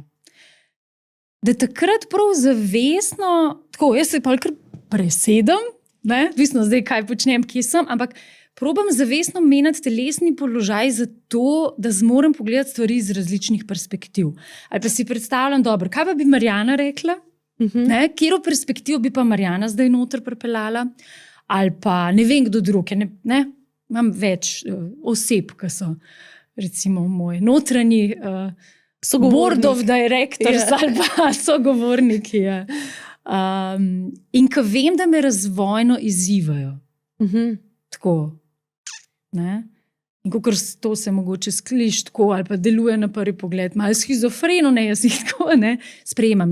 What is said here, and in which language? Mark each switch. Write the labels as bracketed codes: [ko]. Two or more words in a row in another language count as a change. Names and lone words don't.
[sl] Da takrat prav zavestno, tako, jaz se pa kar presedem, odvisno zdaj, kaj počnem, kje sem, ampak probam zavestno menjati telesni položaj zato, da zmorem pogledati stvari iz različnih perspektiv. Ali pa si predstavljam, dobro, kaj pa bi Marjana rekla? Kjero perspektivo bi pa Marjana zdaj noter pripeljala, ali pa ne vem, kdo drug. Imam več oseb, ki so recimo moj notranji [en] board of directors [sl] ali pa sogovorniki. In ko vem, da me razvojno izzivajo. Tako. In ko to se mogoče skliš tako ali pa deluje na prvi pogled, malo schizofreno, jaz jih tako sprejemam.